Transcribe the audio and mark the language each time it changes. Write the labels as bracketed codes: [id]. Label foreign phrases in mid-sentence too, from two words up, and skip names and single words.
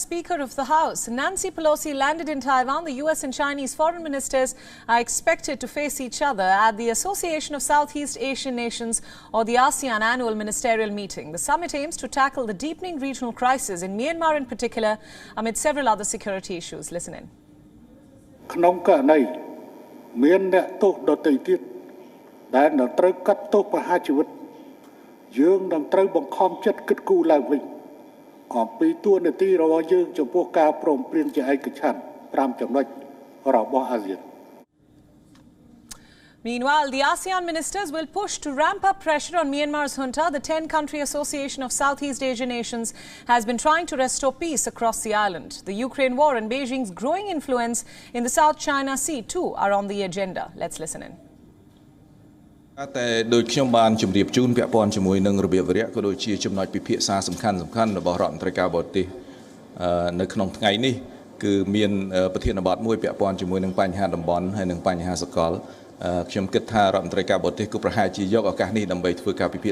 [en] Speaker of the House, Nancy Pelosi, landed in Taiwan, the U.S. and Chinese foreign ministers are expected to face each other at the Association of Southeast Asian Nations, or the ASEAN annual ministerial meeting. The summit aims to tackle the deepening regional crisis in Myanmar in particular, amid several other security issues. Listen in. [km] ក្នុងករណីមានអ្នកទោសដទៃទៀតដែលនឹងត្រូវកាត់ទោសប្រហារជីវិតយើងនឹងត្រូវបង្ខំចិត្តគិតគូរឡើងវិញអំពីទួលនីតិរបស់យើងចំពោះការព្រមព្រៀងជាឯកច្ឆន្ទ5ចំណុចរបស់អាស៊ាន [en] Meanwhile, the ASEAN ministers will push to ramp up pressure on Myanmar's junta. The 10-country Association of Southeast Asian Nations has been trying to restore peace across the island. The Ukraine war and Beijing's growing influence in the South China Sea too are on the agenda. Let's listen in. [km] តែដោយខ្ញុំបានជម្រាបជូនពាក់ព័ន្ធជាមួយនឹងរបៀបវរៈក៏ដូចជាចំណុចពិភាក្សាសំខាន់របស់រដ្ឋមន្ត្រីការបរទេសនៅក្នុងថ្ងៃនេះគឺមានប្រធានបទមួយពាក់ព័ន្ធ ជាមួយនឹងបញ្ហាតំបន់ហើយនិងបញ្ហាសកលខ្ញុំគិតថារដ្ឋមន្ត្រីការបរទេសក៏ប្រហែលជាយកឱកាសនេះដើម្បីធ្វើការពិភា